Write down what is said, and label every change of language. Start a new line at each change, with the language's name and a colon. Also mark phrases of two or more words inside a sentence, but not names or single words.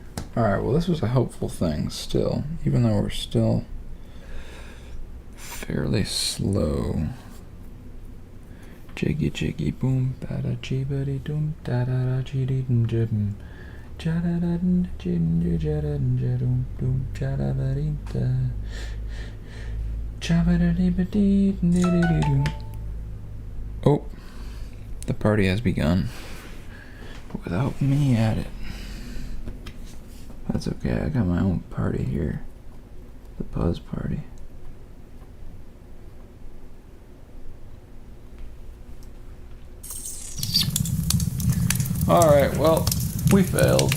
English: Alright, well this was a helpful thing still, even though we're still fairly slow. Jiggy jiggy boom, bada jibbity doom, da da da jiddy dum jibum, jada da dum jidum jada jadum doom, jada da dee da, jabba dee ba dee dee dee doo. Oh, the party has begun, without me at it. That's okay, I got my own party here. The Puzz party. Alright, well, we failed.